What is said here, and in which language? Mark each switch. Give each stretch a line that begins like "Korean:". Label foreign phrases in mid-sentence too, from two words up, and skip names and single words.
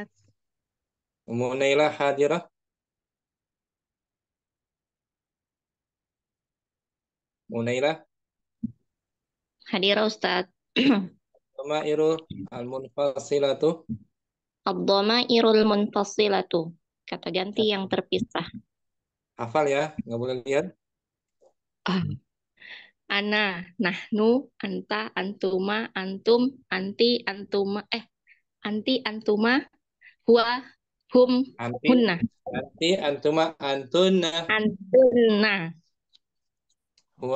Arabic: أم نائلة حاضرة. أم نائلة. حاضرة أستاذ. الضمائر المنفصلة. الضمائر المنفصلة.
Indonesian: Kata ganti yang terpisah. Hafal ya, nggak boleh lihat.
Arabic: أنا، نحن، أنتَ، أنتما، أنتم، أنتِ، أنتما، أنتِ، أنتما، هو, hum, Anti, hunna, أنتِ، أنتما، أنتنّ. antunna, Huwa,